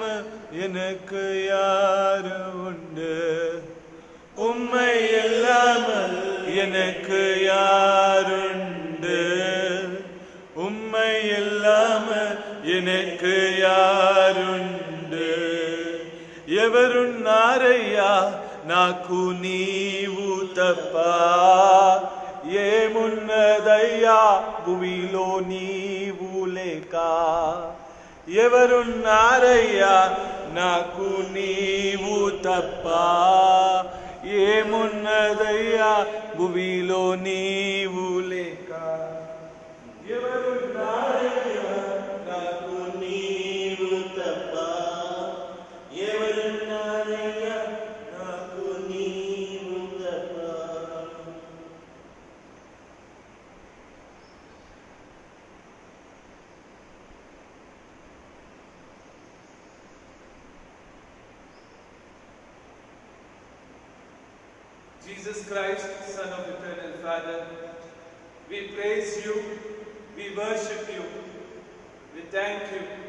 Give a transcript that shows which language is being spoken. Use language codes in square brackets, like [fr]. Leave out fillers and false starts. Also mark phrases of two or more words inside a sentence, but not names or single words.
[ta] எனக்கு யாரும் உண்டு உம்மை எல்லாம் எனக்கு யாருண்டு உம்மை எல்லாம் எனக்கு யாருண்டு [te] ఎవరున్నారయ్యా నాకు నీవు తప్ప ఏమున్నదయ్యా భూమిలో నీవు లేక ఎవరున్నారయ్యా నాకు నీవు తప్ప ఏమున్నదయ్యా భూమిలో నీవు లేక ఎవరున్నారయ్యా నాకు నీవు తప్ప ఎవరున్నారయ్యా నాకు నీవు తప్ప. [en] Jesus Christ, Son of Eternal Father, we praise you, we worship you, we thank you.